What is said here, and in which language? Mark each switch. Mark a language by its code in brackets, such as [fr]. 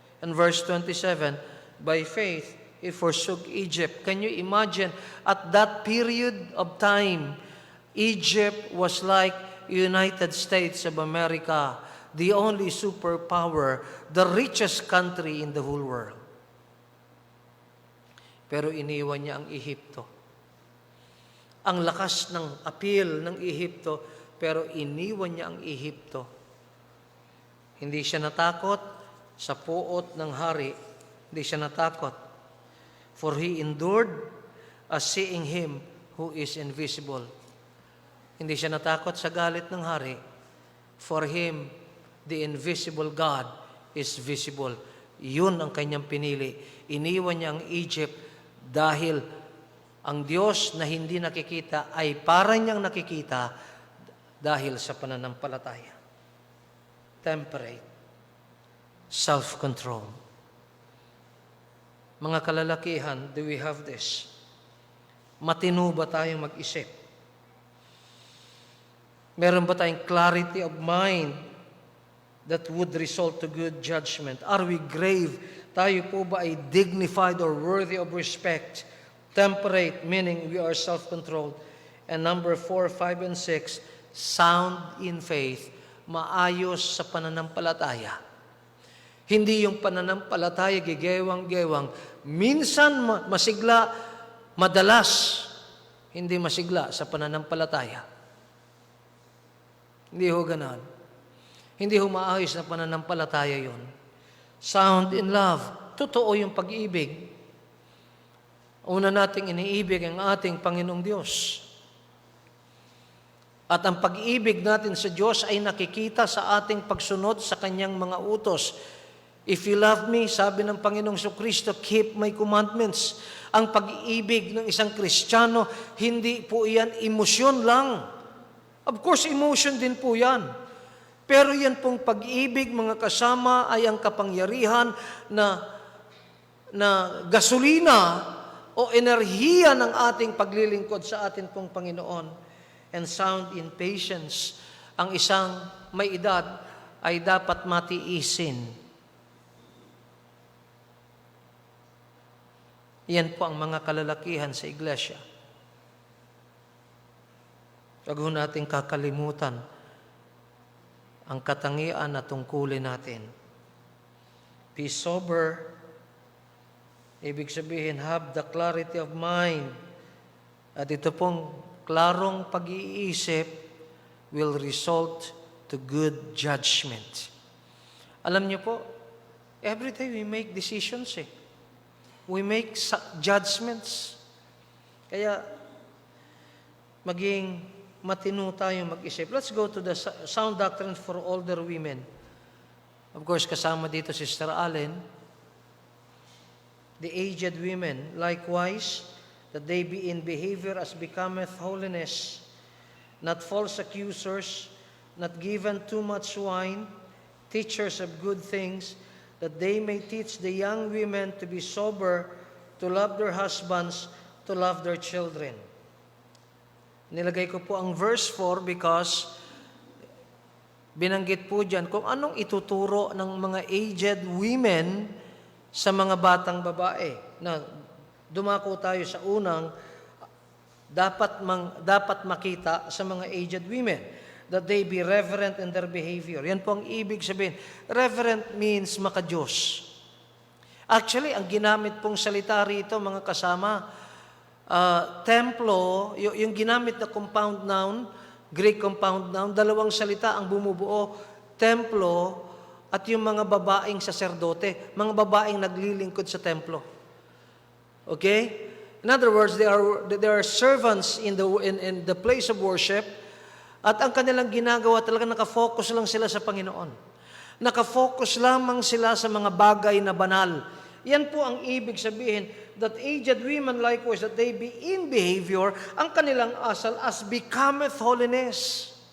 [en] And verse 27, by faith, he forsook Egypt. Can you imagine, at that period of time, Egypt was like United States of America, the only superpower, the richest country in the whole world. [tl] Pero iniwan niya ang Ehipto. Ang lakas ng appeal ng Ehipto, pero iniwan niya ang Ehipto. Hindi siya natakot sa puot ng hari. Hindi siya natakot. [en] For he endured as seeing him who is invisible. [tl] Hindi siya natakot sa galit ng hari. [en] For him, the invisible God is visible. [tl] Yun ang kanyang pinili. Iniwan niya ang Egypt dahil ang Diyos na hindi nakikita ay parang niyang nakikita dahil sa pananampalataya. [en] Temperate. Self-control. [tl] Mga kalalakihan, [en] do we have this? [tl] Matino ba tayong mag-isip? Meron ba tayong [en] clarity of mind that would result to good judgment? Are we grave? [tl] Tayo po ba ay [en] dignified or worthy of respect? Temperate, meaning we are self-controlled. And number 4, 5, and 6, sound in faith, [tl] maayos sa pananampalataya. Hindi yung pananampalataya gigewang-gewang. Minsan masigla, madalas hindi masigla sa pananampalataya. Hindi ho ganon. Hindi ho maayos na pananampalataya yun. [en] Sound in love. [tl] Totoo yung pag-ibig. Una nating iniibig ang ating Panginoong Diyos. At ang pag-ibig natin sa Diyos ay nakikita sa ating pagsunod sa Kanyang mga utos. [en] If you love me, [tl] sabi ng Panginoong Kristo, [en] keep my commandments. [tl] Ang pag-ibig ng isang Kristiyano, hindi po yan emosyon lang. [en] Of course, [tl] emotion din po yan. Pero yan pong pag-ibig, mga kasama, ay ang kapangyarihan na gasolina o enerhiya ng ating paglilingkod sa atin pong Panginoon. [en] And sound in patience. [tl] Ang isang may edad ay dapat matiisin. Yan po ang mga kalalakihan sa iglesia. Huwag ho natin kakalimutan ang katangian na tungkulin natin. [en] Be sober. [tl] Ibig sabihin, [en] have the clarity of mind. [tl] At ito pong klarong pag-iisip [en] will result to good judgment. [tl] Alam niyo po, [en] every day we make decisions We make judgments. [tl] Kaya, maging matino tayo mag-isip. [en] Let's go to the sound doctrine for older women. Of course, [tl] kasama dito si [en] Sister Allen. The aged women, likewise, that they be in behavior as becometh holiness, not false accusers, not given too much wine, teachers of good things, that they may teach the young women to be sober, to love their husbands, to love their children. [tl] Nilagay ko po ang verse 4 because binanggit po dyan kung anong ituturo ng mga aged women sa mga batang babae. Na dumako tayo sa unang dapat makita sa mga aged women, [en] that they be reverent in their behavior. [tl] Yan po ang ibig sabihin. Reverent means maka-Diyos. Actually, ang ginamit pong salita rito, mga kasama, templo, yung ginamit na compound noun, Greek compound noun, dalawang salita ang bumubuo, templo at yung mga babaeng saserdote, mga babaeng naglilingkod sa templo. Okay? [en] In other words, they are servants in the place of worship. [tl] At ang kanilang ginagawa, talagang nakafocus lang sila sa Panginoon. Nakafocus lamang sila sa mga bagay na banal. Yan po ang ibig sabihin, [en] that aged women likewise, that they be in behavior, [tl] ang kanilang asal [en] as becometh holiness.